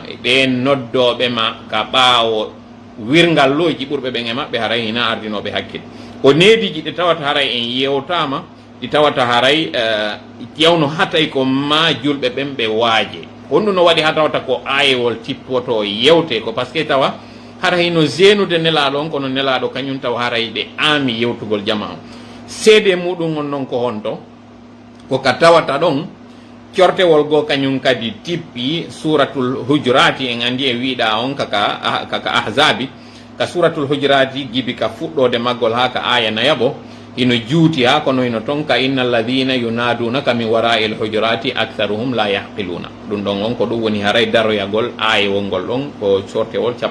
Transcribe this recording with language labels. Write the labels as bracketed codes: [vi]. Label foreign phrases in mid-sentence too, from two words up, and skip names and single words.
[ff] ɓe noddoɓe ma ka ɓaawo wirngalloji ɓurɓe ɓen e maɓɓe haray hina ardinoɓe hakkille ko neediji ɗi tawata haray en yewtama ɗi tawata haray ƴewno hatay ko ma julɓe ɓen ɓe waaje honɗum no waɗi ha tawata ko ayewol tippoto yewte ko par ce que tawa hara hino genude nelaɗo on kono nelaɗo kañum tawa haray ɓe aami yewtugol jama o seede muɗum on noon ko honto ko ka tawata ɗon cortewol goo kañum kadi tippi [ar] سورة الحجرات [ff] en andi e wiiɗa on kaka ahzabi ka [ar] سورة الحجرات [ff] gibi ka fuɗɗode maggol ha ka aya nayabo ino juuti ha kono ino ton ka [ar] إن الذين ينادونك من وراء الحجرات أكثرهم لا يعقلون [ff] ɗum ɗon on ko ɗum woni haray daroyagol ayewol ngol ɗon ko sortewol